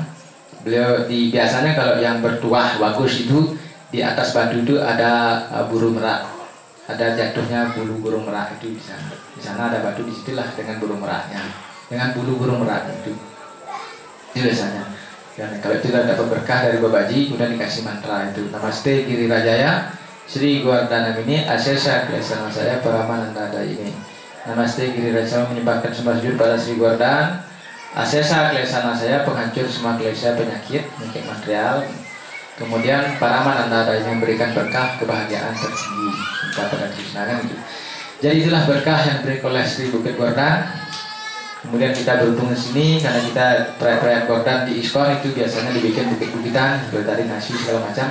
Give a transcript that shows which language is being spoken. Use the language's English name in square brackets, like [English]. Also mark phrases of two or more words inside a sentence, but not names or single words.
[Indonesian] Beliau biasanya kalau yang bertuah bagus itu di atas batu itu ada burung merak, ada jatuhnya bulu burung merak itu di sana. Di sana ada batu, disitulah dengan burung meraknya, dengan bulu burung merak itu biasanya. Dan kalau itu dapat berkah dari babaji, kemudian dikasih mantra itu. [Sanskrit] Namaste Giri Rajaya, Sri Gordanam ini asesa kelesana saya Paramananda ini. Namaste Giri Rajaya [Indonesian] menyembahkan sembah sujud pada Sri Gordan. [Sanskrit] Asesa klesana saya [Indonesian] penghancur semua klesa penyakit material. Kemudian Paramananda yang memberikan berkah kebahagiaan tertinggi pada Krishna kan itu. Jadi itulah berkah yang diberikan oleh Sri Bukit Gordan. Kemudian kita berhubung di sini karena kita perayaan Gordan di ISKCON itu biasanya dibikin bukit-bukitan seperti tadi nasi segala macam.